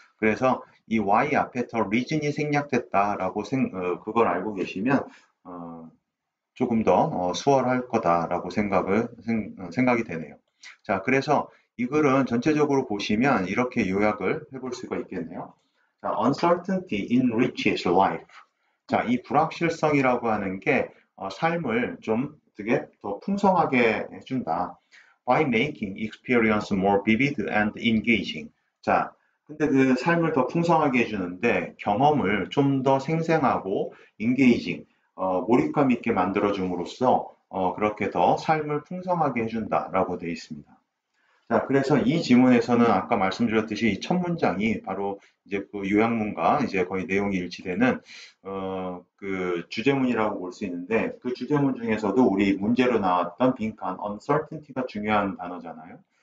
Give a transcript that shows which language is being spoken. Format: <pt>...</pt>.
<ko>그래서 이 y 앞에 더 reason이 생략됐다라고 그걸 알고 계시면 조금 더 수월할 거다라고 생각이 되네요. 자, 그래서 이 글은 전체적으로 보시면 이렇게 요약을 해볼 수가 있겠네요.</ko> <en>자, uncertainty enriches life.</en> <ko>자, 이 불확실성이라고 하는 게 삶을 좀 되게 더 풍성하게 해준다.</ko> <en>By making experience more vivid and engaging.</en> <ko>자, 근데 그 삶을 더 풍성하게 해주는데 경험을 좀 더 생생하고 engaging, 몰입감 있게 만들어줌으로써 그렇게 더 삶을 풍성하게 해준다라고 되어 있습니다. 자, 그래서 이 지문에서는 아까 말씀드렸듯이 이 첫 문장이 바로 이제 그 요약문과 이제 거의 내용이 일치되는 그 주제문이라고 볼 수 있는데 그 주제문 중에서도 우리 문제로 나왔던 빈칸 uncertainty가 중요한 단어잖아요.</ko>